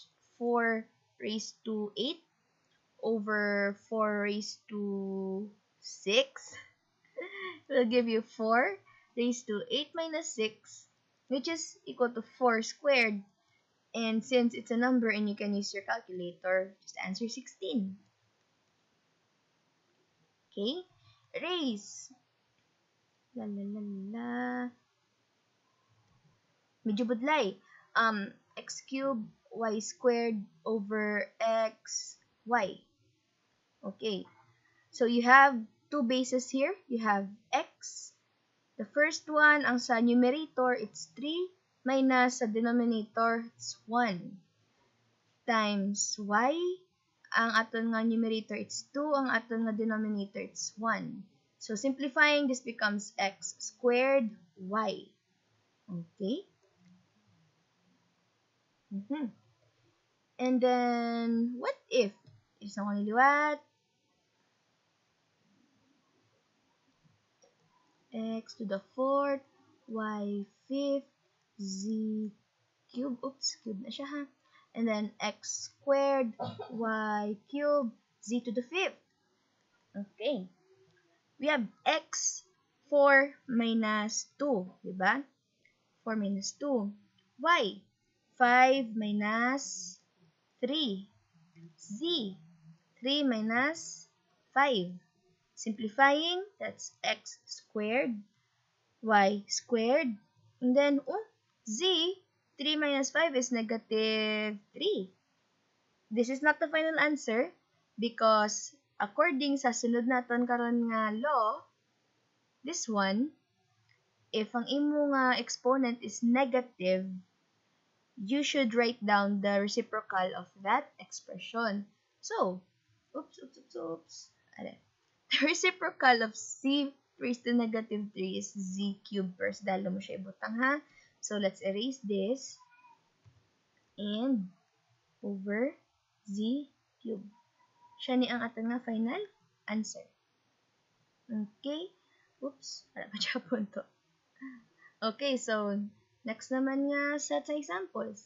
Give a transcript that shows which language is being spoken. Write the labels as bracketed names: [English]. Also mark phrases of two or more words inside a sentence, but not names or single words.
[English] 4 raised to 8 over 4 raised to 6 will give you 4 raised to 8 minus 6, which is equal to 4 squared. And since it's a number and you can use your calculator, just answer 16. Okay? Raise. La la la la. [Hiligaynon] Medyo budlay. [English] X cubed y squared over x y. Okay. So you have two bases here. You have x. The first one, [Hiligaynon] ang sa numerator, [English] it's 3. minus sa denominator, it's 1. Times y, [Hiligaynon] ang aton nga numerator, [English] it's 2. [Hiligaynon] Ang aton nga denominator, [English] it's 1. So, simplifying, this becomes x squared y. Okay? And then, what if? [Hiligaynon] Isang ko niliwat. [English] X to the 4th, y 5th, z cube. [Hiligaynon] Oops, cube na siya ha. [English] And then, x squared, y cube, z to the 5th. Okay. We have x 4 minus 2. Diba? 4 minus 2. Y, 5 minus 3. Z, 3 minus 5. Simplifying, that's x squared, y squared. And then, z, 3 minus 5 is negative 3. This is not the final answer because according [Hiligaynon] sa sunod naton karon nga law, [English] this one, if [Hiligaynon] ang imo nga [English] exponent is negative, you should write down the reciprocal of that expression. So, oops. The reciprocal of z raised to negative 3 is z cubed first. [Hiligaynon] Dalo mo siya ibutang ha. [English] So, let's erase this. And, over z cubed. [Hiligaynon] Siya ni ang aton nga final answer. Okay? Oops. Wala pa siya punto. Okay, so, next naman nga set sa examples.